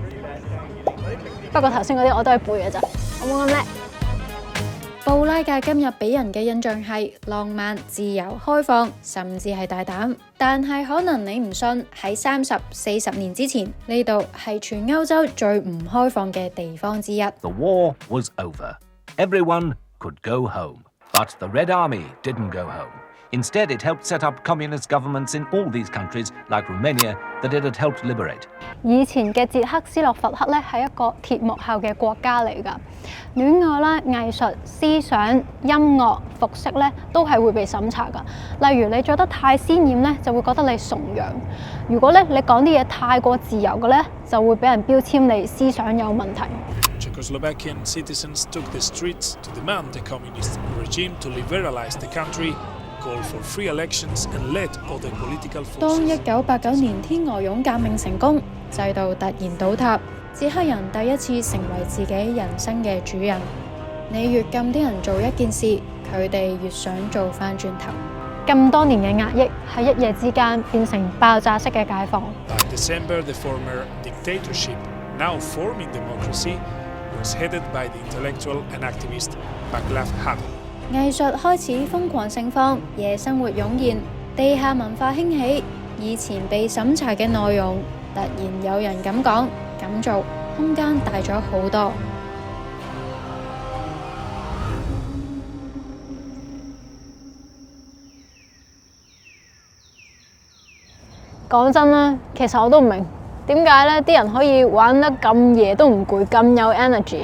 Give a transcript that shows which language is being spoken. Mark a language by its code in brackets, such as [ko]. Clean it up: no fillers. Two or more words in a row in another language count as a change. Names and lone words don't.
[yue] 不過頭先嗰啲我都係背嘅咋，我冇咁叻。布拉格今日俾人嘅印象係浪漫、自由、開放，甚至係大膽。但係可能你唔信，喺30、40年之前，呢度係全歐洲最唔開放嘅地方之一。 [en] The war was over. Everyone could go home. But the Red Army didn't go home. Instead, it helped set up communist governments in all these countries, like Romania, that it had helped liberate. [yue] 以前嘅捷克斯洛伐克咧係一個鐵幕後嘅國家嚟㗎，戀愛啦、藝術、思想、音樂、服飾咧都係會被審查㗎。例如你着得太鮮豔咧，就會覺得你崇洋；如果咧你講啲嘢太過自由嘅咧，就會俾人標籤你思想有問題。 [en] Czechoslovakian citizens took the streets to demand the communist regime to liberalize the country, call for free elections and let other political forces. [yue] 當1989年天鵝絨革命成功，制度突然倒塌，捷克人第一次成為自己人生嘅主人。你越禁啲人做一件事，佢哋越想做返轉頭。咁多年嘅壓抑喺一夜之間變成爆炸式嘅解放。 [en] By December, the former dictatorship, now forming democracy, was headed by the intellectual and activist Václav Havel. [yue] 藝術開始瘋狂盛放，夜生活湧現，地下文化興起，以前被審查嘅內容，突然有人咁講咁做，空間大咗好多。講真啦，其實我都唔明點解咧啲人可以玩得咁夜都唔攰，咁有 energy。